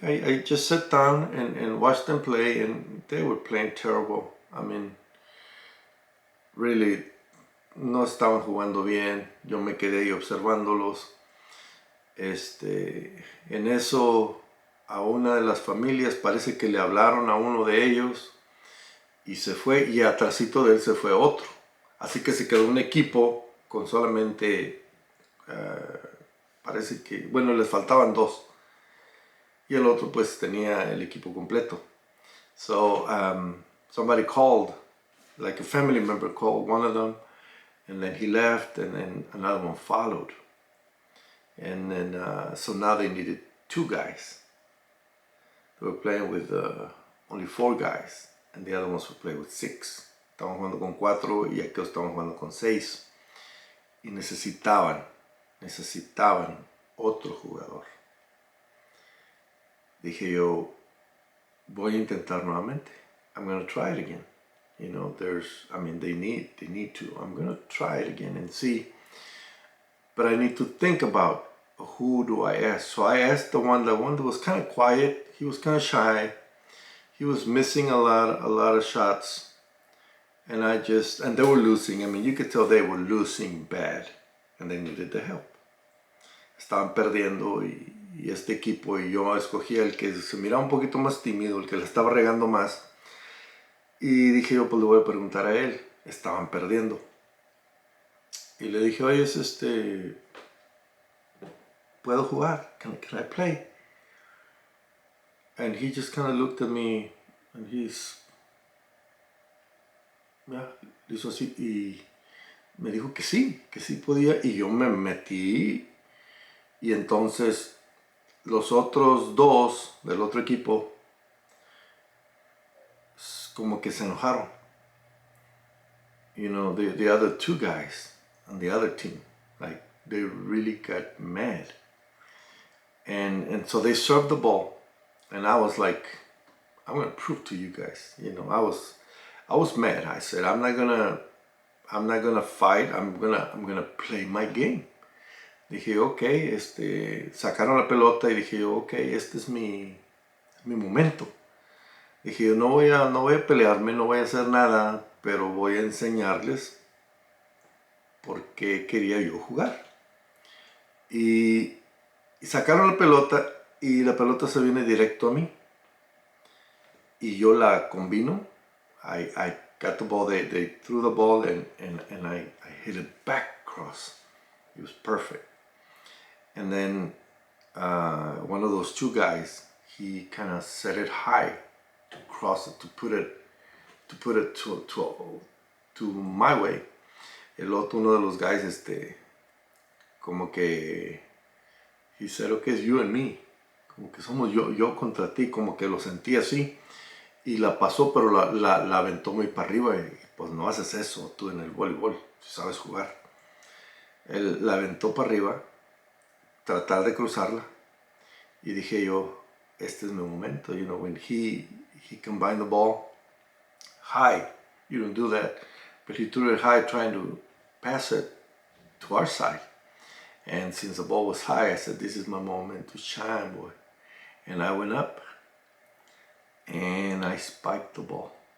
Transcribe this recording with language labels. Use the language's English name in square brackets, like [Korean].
[English] I just sat down and watched them play, and they were playing terrible. I mean, really, [Spanish] no estaban jugando bien. Yo me quedé ahí observándolos. En eso, a una de las familias parece que le hablaron a uno de ellos y se fue, y atrásito de él se fue otro. Así que se quedó un equipo con solamente, parece que, bueno, les faltaban dos. Y el otro pues tenía el equipo completo. [English] So somebody called, like a family member called one of them, and then he left, and then another one followed. And then, so now they needed 2 guys. They were playing with only 4 guys, and the other ones were playing with 6. [Spanish] Estaban jugando con 4 y aquellos estaban jugando con 6. Y necesitaban otro jugador. Dije yo, voy a intentar nuevamente. [English] I'm going to try it again. You know, they need to. I'm going to try it again and see. But I need to think about, who do I ask? So I asked the one that was kind of quiet. He was kind of shy. He was missing a lot of shots. And they were losing. I mean, you could tell they were losing bad. And they needed the help. [Spanish] Estaban perdiendo, y este equipo, y yo escogí el que se miraba un poquito más tímido, el que la estaba regando más. Y dije yo, pues le voy a preguntar a él. Estaban perdiendo. Y le dije, oye, ¿puedo jugar? [English] Can I play? And he just kind of looked at me, and [Spanish] hizo así, y me dijo que sí podía, y yo me metí, y entonces los otros 2 del otro equipo como que se enojaron. [English] You know, the other 2 guys on the other team, like, they really got mad. And so they served the ball, and I was like, I'm gonna prove to you guys. You know, I was mad. I said, I'm not gonna fight. I'm gonna play my game. [Spanish] Dije, ok, sacaron la pelota y dije, ok, este es mi momento. Dije, no voy a pelearme, no voy a hacer nada, pero voy a enseñarles por qué quería yo jugar. Y sacaron la pelota y la pelota se viene directo a mí. Y yo la combino. [English] I got the ball, they threw the ball and I hit it back cross. It was perfect. And then one of those two guys, he kind of set it high to cross it, to put it to my way. [Spanish] El otro, uno de los [English] guys, [Spanish] como que, [English] he said, okay, it's you and me. [Spanish] Como que somos yo contra ti, como que lo sentí así. Y la pasó, pero la aventó muy para arriba. Y pues no haces eso tú en el voleibol, si sabes jugar. Él la aventó para arriba, tratar de cruzarla. Y dije yo, este es mi momento. [English] You know, when he combined the ball high, you don't do that. But he threw it high trying to pass it to our side. And since the ball was high, I said, this is my moment to shine, boy. And I went up and I spiked the ball.